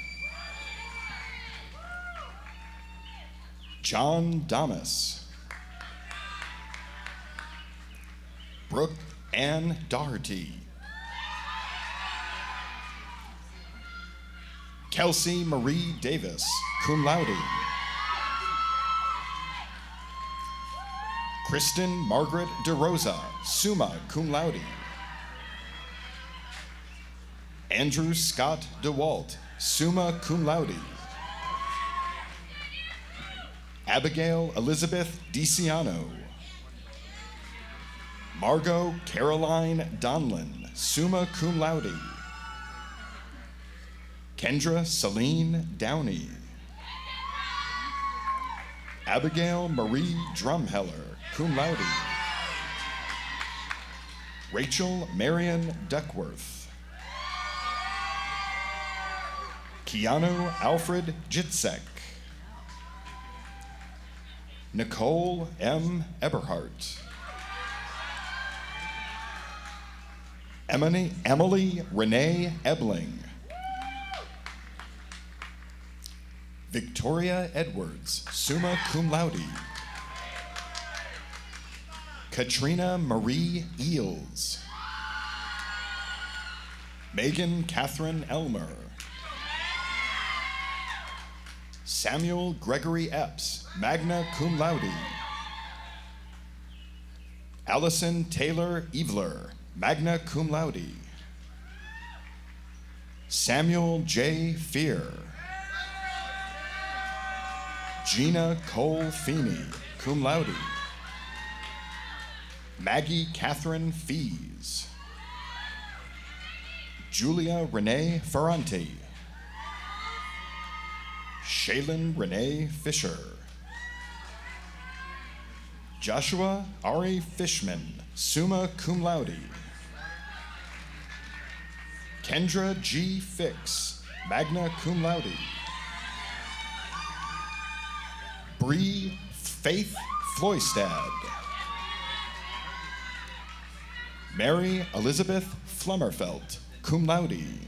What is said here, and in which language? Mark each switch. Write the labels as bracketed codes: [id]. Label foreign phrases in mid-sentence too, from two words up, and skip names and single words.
[en] John Damas. Brooke Ann Doherty. Kelsey Marie Davis, [la] cum laude. [en] Kristen Margaret DeRosa, [la] summa cum laude. [en] Andrew Scott DeWalt, [la] summa cum laude. [en] Abigail Elizabeth DiCiano. Margot Caroline Donlin, [la] summa cum laude. [en] Kendra Celine Downey. Abigail Marie Drumheller, [la] cum laude. [en] Rachel Marion Duckworth. Keanu Alfred Jitsek. Nicole M. Eberhardt. Emily Renee Ebling. Victoria Edwards, [la] summa cum laude. [en] Katrina Marie Eels. Megan Catherine Elmer. Samuel Gregory Epps, [la] magna cum laude. [en] Allison Taylor Eveler, [la] magna cum laude. [en] Samuel J. Fear. Gina Cole Feeney, [la] cum laude. [en] Maggie Catherine Fees. Julia Renee Ferranti. Shaylin Renee Fisher. Joshua Ari Fishman, [la] summa cum laude. [en] Kendra G. Fix, [la] magna cum laude. [en] Bree Faith Floystad. Mary Elizabeth Flummerfelt, [la] cum laude.